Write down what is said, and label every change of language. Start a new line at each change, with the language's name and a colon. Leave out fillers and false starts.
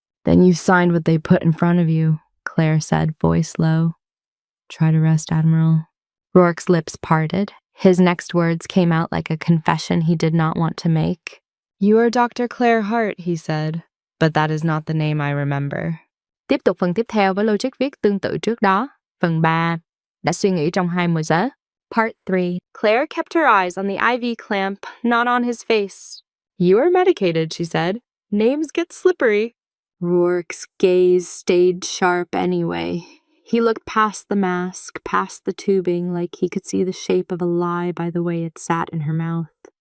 English: "Then you signed what they put in front of you," Claire said, voice low. "Try to rest, Admiral." Rourke's lips parted. His next words came out like a confession he did not want to make. "You are Dr. Claire Hart," he said, "but that is not the name I remember."
Vietnamese: Tiếp tục phần tiếp theo với logic viết tương tự trước đó. Phần 3. Đã suy nghĩ trong 20 giờ.
English: Part 3. Claire kept her eyes on the IV clamp, not on his face. "You are medicated," she said. "Names get slippery." Rourke's gaze stayed sharp anyway. He looked past the mask, past the tubing, like he could see the shape of a lie by the way it sat in her mouth.